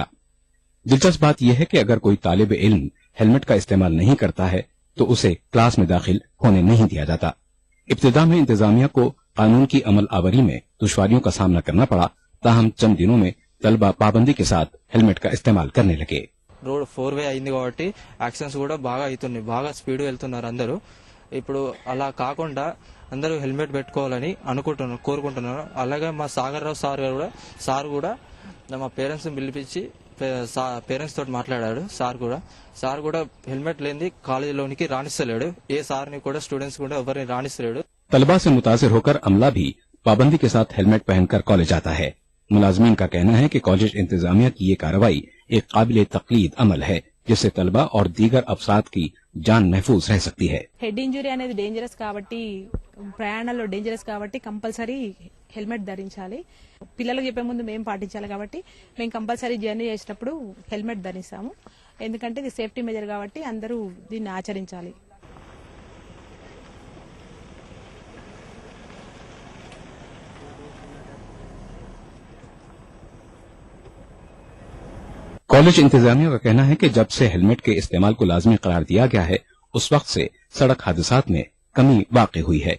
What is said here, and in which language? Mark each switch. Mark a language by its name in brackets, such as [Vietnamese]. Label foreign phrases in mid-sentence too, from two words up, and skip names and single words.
[Urdu] دلچسپ بات یہ ہے کہ اگر کوئی طالب علم ہیلمٹ کا استعمال نہیں کرتا ہے تو اسے کلاس میں داخل ہونے نہیں دیا جاتا. ابتدا میں انتظامیہ کو قانون کی عمل آوری میں دشواریوں کا سامنا کرنا پڑا، تاہم چند دنوں میں طلبا پابندی کے ساتھ ہیلمٹ کا استعمال کرنے لگے. [Telugu] రోడ్ 4-వే అయింది కాబట్టి యాక్సిడెంట్స్ కూడా బాగా అవుతున్నాయి, బాగా స్పీడ్ వెళ్తున్నారు అందరూ. ఇప్పుడు అలా కాకుండా అందరూ హెల్మెట్ పెట్టుకోవాలని కోరుకుంటున్నారు. అలాగే మా సాగర్ రావు సార్ కూడా మా పేరెంట్స్ పిలిపించి పేరెంట్స్ తోటి మాట్లాడాడు. సార్ కూడా హెల్మెట్ లేని కాలేజీలోనికి రాణిస్తలేడు. ఏ సార్ని కూడా స్టూడెంట్స్ కూడా ఎవరిని రాణిస్తలేడు. [Urdu] طلبا سے متاثر ہو کر عملہ بھی پابندی کے ساتھ ہیلمٹ پہن کر کالج آتا ہے. ملازمین کا کہنا ہے کہ کالج انتظامیہ کی یہ کارروائی ایک قابل تقلید عمل ہے، جس سے طلبا اور دیگر افساد کی جان محفوظ رہ سکتی ہے. [English] head injury [Telugu] అనేది డేంజరస్ కాబట్టి, ప్రయాణాల్లో డేంజరస్ కాబట్టి [English] compulsory helmet [Telugu] ధరించాలి. పిల్లలకు చెప్పే ముందు మేము పాటించాలి కాబట్టి మేము [English] compulsory journey [Telugu] చేసేటప్పుడు హెల్మెట్ ధరిస్తాము. ఎందుకంటే ఇది [English] safety measure [Telugu] కాబట్టి అందరూ దీన్ని ఆచరించాలి. [Urdu] کالج انتظامیہ کا کہنا ہے کہ جب سے ہیلمٹ کے استعمال کو لازمی قرار دیا گیا ہے، اس وقت سے سڑک حادثات میں کمی واقعی ہوئی ہے.